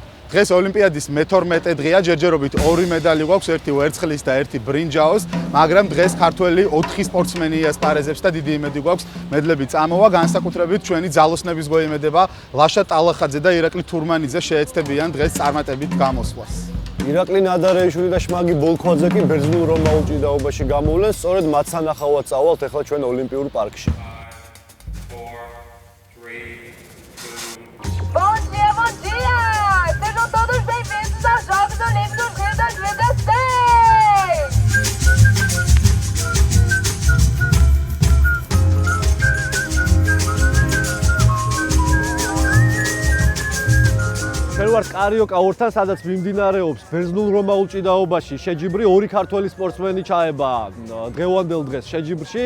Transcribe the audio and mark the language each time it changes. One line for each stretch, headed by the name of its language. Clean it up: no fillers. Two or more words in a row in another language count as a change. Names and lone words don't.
Georgian: დღეს ოლიმპიადის მე-12 დღეა, ჯერჯერობით 2 მედალი გვაქვს, ერთი ვერცხლის და ერთი ბრინჯაოს, მაგრამ დღეს ქართველი 4 სპორტსმენი იასპარეზებს და დიდი იმედი გვაქვს მედლები წამოვა, განსაკუთრებით ჩვენი ძალოსნების გოიმედება ლაშა ტალახაძე და ირაკლი თურმანიძე შეეცდებიან დღეს წარმატებით გამოსვლას. ირაკლი ნადარეიშვილი და შმაგი ბოლქვაძე კი ბერძნულ რომაულ ჭიდაობაში გამოვლენ, სწორედ მათ სანახავად წავალთ ახლა ჩვენ ოლიმპიურ парკში.
Portuguese: Bom dia, bom dia! Sejam todos bem-vindos aos Jogos Olímpicos Rio 2016!
Georgian: ჩვენ ვართ კარიოკა-ორთან, სადაც მიმდინარეობს ბერძნულ რომაულ ჭიდაობაში. შეჯიბრი 2 ქართველი სპორტსმენი ჩაება დღევანდელ დღეს შეჯიბრში.